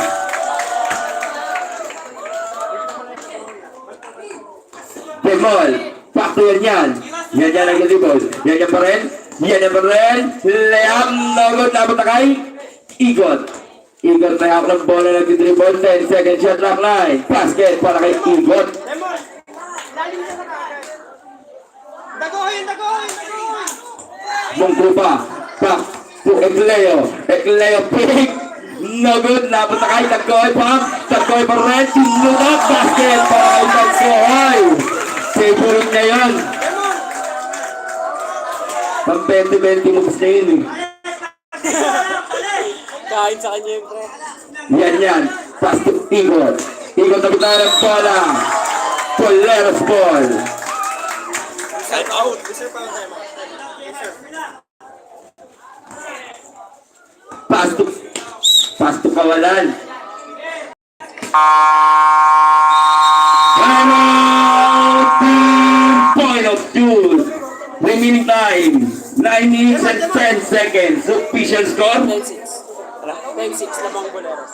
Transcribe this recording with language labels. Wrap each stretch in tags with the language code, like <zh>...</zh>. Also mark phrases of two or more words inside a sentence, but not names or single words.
<tl>Demol, pakto yan. Yan ang nag-dribble. Yan pa rin.</tl> <en>Layup, no good,</en> <tl>dapat na kay Igot. Igot may hawak ng bola na nag-dribble.</tl> <en>10 second shot clock, 9. Basket</en> <tl>para kay</tl> <en>Igot.</en> <tl>Dagohin! Mungko pa.</tl> <en>Back to Ekleo. Ekleo pick. No good,</en> <tl>dapat na kay Tagkoy pa. Tagkoy pa rin. Sinunod, basket para kay Tagkoy. Favorite niya yun. Pang 20-20 moves na yun eh. Kain sa kanya yung pre. Yan.</tl> <en>Pass to</en> <tl>Igot. Igot na bitaw ng bola.</tl> <en>Poleros ball. Time out.</en> <tl>Gusto pa ang</tl> <en>time out. Pass to Kawalan. Point of two. Remaining time 9 minutes and 10 seconds. Official score</en> <tl>10-6. 10-6 lamang Boleros.</tl>